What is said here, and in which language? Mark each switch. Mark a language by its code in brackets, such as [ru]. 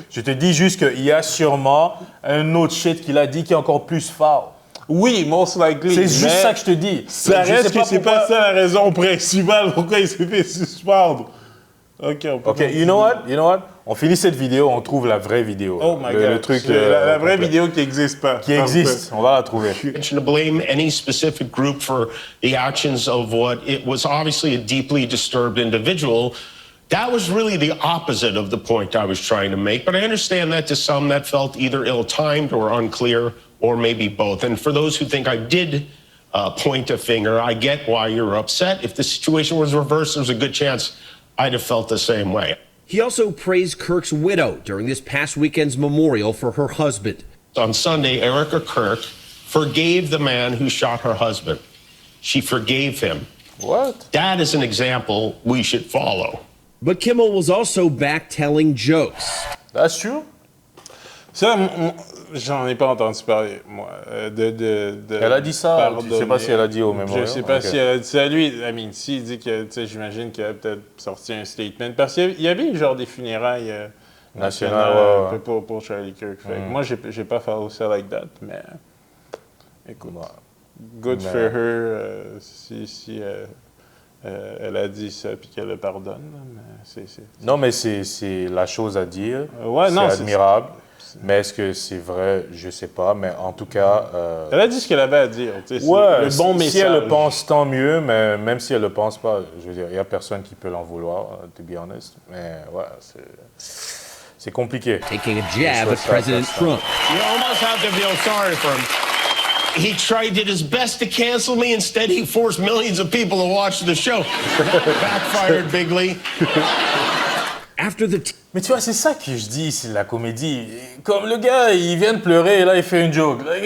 [fr] Je te dis juste qu'il y a sûrement un autre shit qu'il a dit qui est encore plus foul. [en] Oui, most likely. [fr] C'est juste ça que je te dis. Ça reste que c'est pas ça la raison principale pourquoi il s'est fait suspendre. OK, [en] you know what? [fr] On finit cette vidéo, on trouve la vraie vidéo. [en] Oh my God. [fr] Le truc, la vraie vidéo qui n'existe pas. Qui existe, on va la trouver. [en] To blame any specific group for the actions of what it was obviously a deeply disturbed individual, that was really the opposite of the point I was trying to make. But I understand that to some that felt either ill-timed or unclear, or maybe both. And for those who think I did point a finger, I get why you're upset. If the situation was reversed, there's a good chance I'd have felt the same way. He also praised Kirk's widow during this past weekend's memorial for her husband. On Sunday, Erica Kirk forgave the man who shot her husband. She forgave him. What? That is an example we should follow. But Kimmel was also back telling jokes. That's true. [fr] Ça, j'en ai pas entendu parler, moi. Elle a dit ça, je sais pas si elle a dit au mémorial. Je sais pas si elle a dit ça. Lui, [en] I mean, [fr] s'il dit que, tu sais, j'imagine qu'il a peut-être sorti un statement. Parce qu'il y avait genre des funérailles nationales pour Charlie Kirk. Fait que moi, j'ai pas follow ça [en] like that, [fr] mais écoute, [en] good for her [fr] si elle a dit ça puis qu'elle le pardonne. Mais Non, mais c'est la chose à dire. C'est admirable. Mais est-ce que c'est vrai? Je sais pas. Mais en tout cas... Elle a dit ce qu'elle avait à dire. Le bon message. Si elle le pense, tant mieux. Mais même si elle le pense pas, je veux dire, il y a personne qui peut l'en vouloir, [en] to be honest. [fr] Mais ouais, c'est compliqué. [en] Taking a jab at President Trump. You almost have to feel sorry for him. He did his best to cancel me. Instead, he forced millions of people to watch the show. That backfired bigly. [fr] Mais tu vois, c'est ça que je dis, c'est la comédie. Comme le gars, il vient de pleurer et là, il fait une joke.